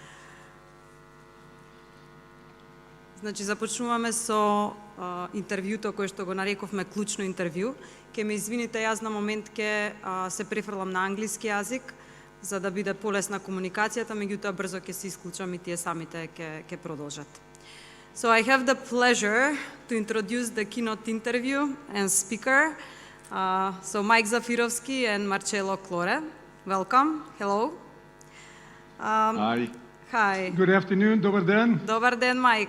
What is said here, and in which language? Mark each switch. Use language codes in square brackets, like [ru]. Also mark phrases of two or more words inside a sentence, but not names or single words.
[mk] Значи, започнуваме со интервјуто кој што го нарековме клучно интервју. Ке ме извините, јас на момент ке се префрлам на англиски јазик, за да биде полесна комуникацијата, меѓутоа брзо ќе се исклучам и тие самите ќе продолжат. [en] So I have the pleasure to introduce the keynote interview and speaker. So Mike Zafirovski and Marcello Clore. Welcome. Hello. Hi. Hi. Good afternoon, [mk] добар ден. Добар ден, Mike.